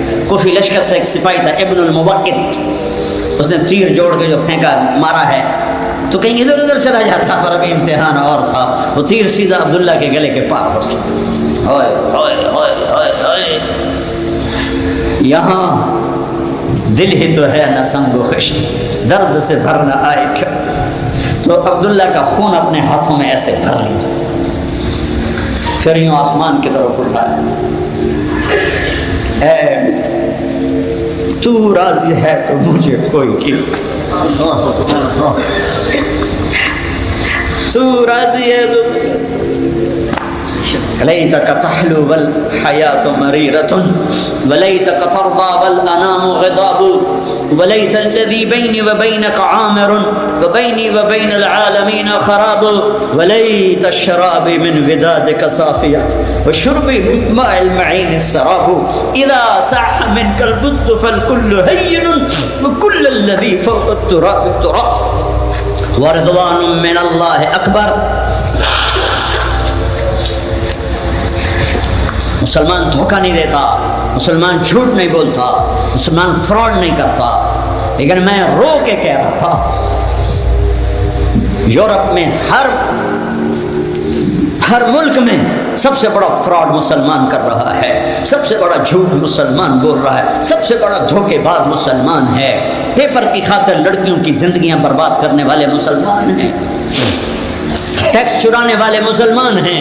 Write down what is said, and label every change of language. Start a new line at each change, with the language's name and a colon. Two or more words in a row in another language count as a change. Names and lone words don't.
Urdu: کوفی لشکر سے ایک سپاہی تھا ابن الموقت، اس نے تیر جوڑ کے جو پھینکا مارا ہے، تو کہیں ادھر ادھر چلا جاتا، پر ابھی امتحان اور تھا، وہ تیر سیدھا عبداللہ کے گلے کے پار ہو گیا۔ ہوئے ہوئے ہوئے ہوئے ہوئے، یہاں دل ہی تو ہے نہ سنگ و خشت، درد سے بھر نہ آئے کیا۔ تو عبداللہ کا خون اپنے ہاتھوں میں ایسے بھر لیا، پھر یوں آسمان کی طرف اٹھایا، اے تو راضی ہے تو مجھے کوئی کیوں، تو راضی ہے تو
Arabic: لیتک تحلو والحیات مریرۃ ولیتک ترضی والانام غضاب ولیت الذی بینی وبینک عامر وبینی وبین العالمین خراب ولیت الشراب من ودادک صافیہ وشربی من ماء المعین السراب اذا صح منک البد فالکل ہین وکل الذی فوق التراب التراب ورضوان من اللہ اکبر۔
Urdu: مسلمان دھوکہ نہیں دیتا، مسلمان جھوٹ نہیں بولتا، مسلمان فراڈ نہیں کرتا، لیکن میں رو کے کہہ رہا، یورپ میں ہر ملک میں سب سے بڑا فراڈ مسلمان کر رہا ہے، سب سے بڑا جھوٹ مسلمان بول رہا ہے، سب سے بڑا دھوکے باز مسلمان ہے، پیپر کی خاطر لڑکیوں کی زندگیاں برباد کرنے والے مسلمان ہیں، ٹیکس چرانے والے مسلمان ہیں۔